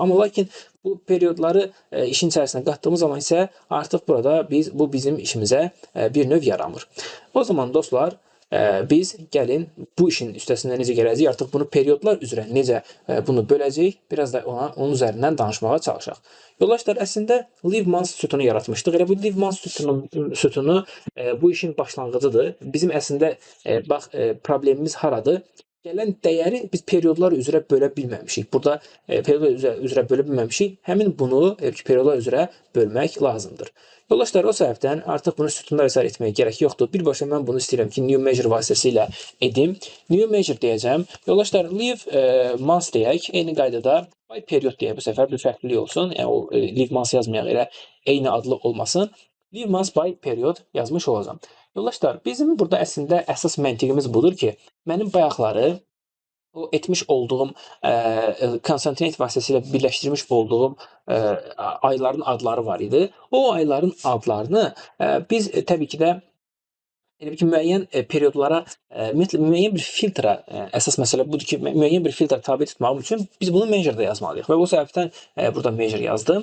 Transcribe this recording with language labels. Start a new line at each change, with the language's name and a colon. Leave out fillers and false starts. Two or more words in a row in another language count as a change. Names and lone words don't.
Azerbaijani: Amma lakin bu periodları işin içərisinə qatdığımız zaman isə artıq burada bu bizim işimizə bir növ yaramır. O zaman dostlar, biz gəlin bu işin üstəsindən necə gələcəyik, artıq bunu periodlar üzrə necə bunu böləcəyik, biraz da onun üzərindən danışmağa çalışaq. Yoldaşlar, əslində
English: leave months
Azerbaijani: sütunu yaratmışdıq. Elə bu
English: leave months
Azerbaijani: sütunu bu işin başlanğıcıdır. Bizim əslində bax problemimiz haradır? Gələn dəyəri biz periodlar üzrə bölə bilməmişik. Burada periodlar üzrə bölə bilməmişik. Həmin bunu periodlar üzrə bölmək lazımdır. Yoldaşlar, o səbəbdən artıq bunu sütunda vesairə etməyə gərək yoxdur. Birbaşa mən bunu istəyirəm ki,
English: new measure
Azerbaijani: vasitəsilə edim.
English: New measure
Azerbaijani: deyəcəm. Yoldaşlar,
English: leave months deyək.
Azerbaijani: Eyni qaydada
English: by period
Azerbaijani: deyək. Bu səfər bir fərqlilik olsun. Yəni o
English: leave months
Azerbaijani: yazmayaq, elə eyni adlı olmasın.
English: Leave months by period yazmış olacam.
Azerbaijani: Yoldaşlar, bizim burada əslində əsas məntiqimiz budur ki, mənim bayaqları o etmiş olduğum concatenate vasitəsilə birləşdirmiş olduğum ayların adları var idi. O ayların adlarını biz təbii ki də elə ki, müəyyən periodlara, müəyyən bir filtra, əsas məsələ budur ki, müəyyən bir filtra tabe tutmağım üçün biz bunu measure'da yazmalıyıq və bu səbəbdən burada measure yazdım.